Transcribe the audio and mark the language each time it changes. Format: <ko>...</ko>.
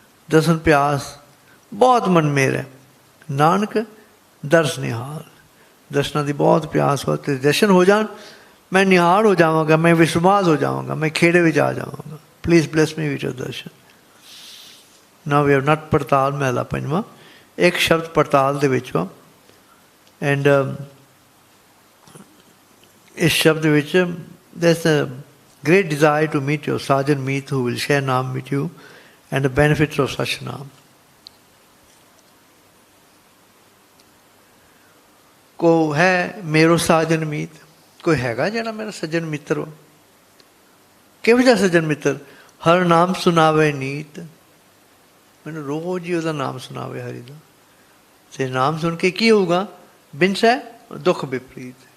<pa>ਦਸਨ ਪਿਆਸ ਬਹੁਤ ਮਨ ਮੇਰਾ, ਨਾਨਕ ਦਰਸ ਨਿਹਾਲ। ਦਰਸ਼ਨਾਂ ਦੀ ਬਹੁਤ ਪਿਆਸ ਹੋ, ਤੇ ਦਰਸ਼ਨ ਹੋ ਜਾਣ, ਮੈਂ ਨਿਹਾਲ ਹੋ ਜਾਵਾਂਗਾ, ਮੈਂ ਵਿਸਮਾਦ ਹੋ ਜਾਵਾਂਗਾ, ਮੈਂ ਖੇੜੇ ਵਿੱਚ ਆ ਜਾਵਾਂਗਾ।</pa> <en>Please bless me with your darshan. Now we have not ਪੜਤਾਲ ਮਹਿਲਾ ਪੰਜਵਾਂ।</en> <pa>ਇੱਕ ਸ਼ਬਦ ਪੜਤਾਲ ਦੇ ਵਿੱਚ ਵਾ,</pa> <en>and</en> <pa>ਇਸ ਸ਼ਬਦ ਵਿੱਚ</pa> <en>there's a great desire to meet your Sajan Meet who will share Naam with you and the benefits of such Naam.</en> <pa>ਕੋਈ ਹੈ ਮੇਰੋ ਸਾਜਨ ਮੀਤ, ਕੋਈ ਹੈਗਾ ਜਿਹੜਾ ਮੇਰਾ ਸੱਜਣ ਮਿੱਤਰ ਹੋ? ਕਿਹੋ ਜਿਹਾ ਸੱਜਣ ਮਿੱਤਰ? ਹਰ ਨਾਮ ਸੁਣਾਵੇ ਨੀਤ, ਮੈਨੂੰ ਰੋਜ਼ ਹੀ ਉਹਦਾ ਨਾਮ ਸੁਣਾਵੇ ਹਰੀ ਦਾ। ਤੇ ਨਾਮ ਸੁਣ ਕੇ ਕੀ ਹੋਊਗਾ? ਬਿਨਸੈ ਦੁੱਖ ਵਿਪਰੀਤ।</pa>